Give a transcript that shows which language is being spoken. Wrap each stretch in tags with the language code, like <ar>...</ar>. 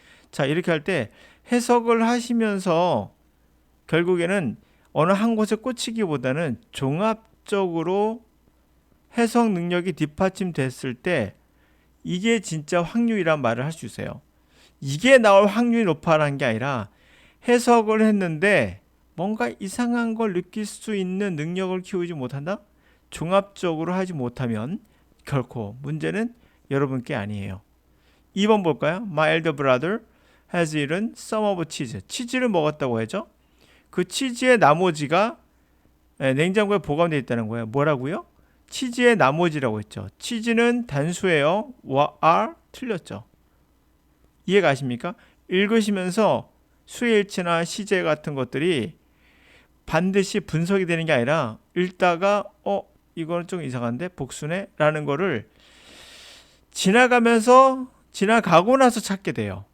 <ko>자, 이렇게 할 때 해석을 하시면서 결국에는 어느 한 곳에 꽂히기보다는 종합적으로 해석 능력이 뒷받침됐을 때 이게 진짜 확률이란 말을 할 수 있어요. 이게 나올 확률이 높아라는 게 아니라 해석을 했는데 뭔가 이상한 걸 느낄 수 있는 능력을 키우지 못한다? 종합적으로 하지 못하면 결코 문제는 여러분께 아니에요. 2번 볼까요?</ko> <en>My elder brother has eaten some of cheese.</en> <ko>치즈를 먹었다고 하죠. 그 치즈의 나머지가 냉장고에 보관되어 있다는 거예요. 뭐라고요? 치즈의 나머지라고 했죠. 치즈는 단수예요. are 틀렸죠. 이해 가십니까? 읽으시면서 수일치나 시제 같은 것들이 반드시 분석이 되는 게 아니라 읽다가 이거는 좀 이상한데 복수네 라는 거를 지나가고 나서 찾게 돼요.</ko>